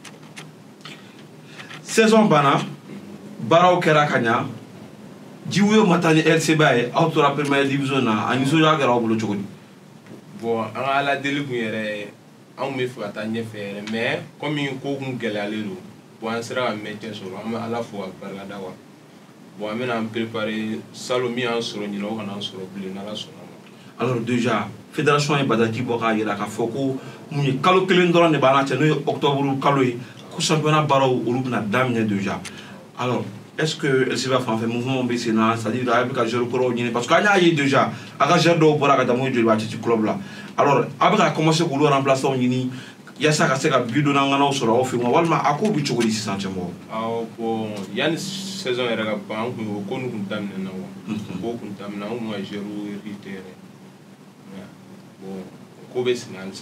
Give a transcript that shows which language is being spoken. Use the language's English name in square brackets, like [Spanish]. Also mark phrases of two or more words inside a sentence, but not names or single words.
[Bambara] saison banna baaraw kɛra ka ɲa jiwo ma taa ni LC ba ye aw tora première division na a nisɔndiya kɛra aw bolo cogo di bon an ka ala deli kun yɛrɛ anw bɛ fɛ ka taa ɲɛfɛ yɛrɛ [French] mais comme [Bambara] ko kun gɛlɛyalen don bon an sera ka maintien sɔrɔ an bɛ ala fo ka barikada quoi bon an bɛna an préparer salon min y'an sɔrɔ ɲinɛ o kana an sɔrɔ bilen n'ala sɔnna ma [French] alors déjà [Bambara] fédération ye bataki bɔ k'a yira k'a fɔ ko mun ye kalo kelen dɔrɔn de b'an cɛ n'o ye octobre kalo ye ko championnat baaraw olu bɛna daminɛ déjà [French] alors est-ce que LC va faire mouvement [Bambara] bɛ sen na c'est-à-dire a bɛ ka joueur kɔrɔw ɲini [French] parce que [Bambara] an y'a ye déjà a ka joueur dɔw bɔra ka taa mun ye joliba ci club la alors a bɛ ka commencer k'olu remplaçants ɲini yaasa ka se ka bi donnaŋanaw sɔrɔ aw fɛ yen walima a ko bɛ cogo di sisan cɛ mɔgɔ awɔ bon yanni saison yɛrɛ ka ban an kun o ko nin kun daminɛna wa ko kun daminɛ an kun ka [French] joueur hérité [Bambara] yɛrɛ bon ko bɛ sen halisa